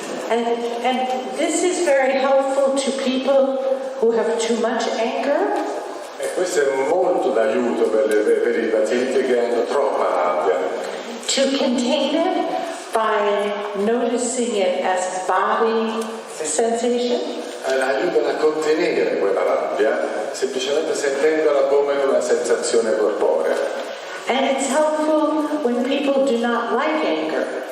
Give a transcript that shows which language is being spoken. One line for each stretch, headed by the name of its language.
English: And this is very helpful to people who have too much anger.
Italian: E questo è molto d'aiuto per i pazienti che hanno troppa rabbia.
English: To contain it by noticing it as body sensation.
Italian: Aiutano a contenere quella rabbia semplicemente sentendola come una sensazione corporea.
English: And it's helpful when people do not like anger.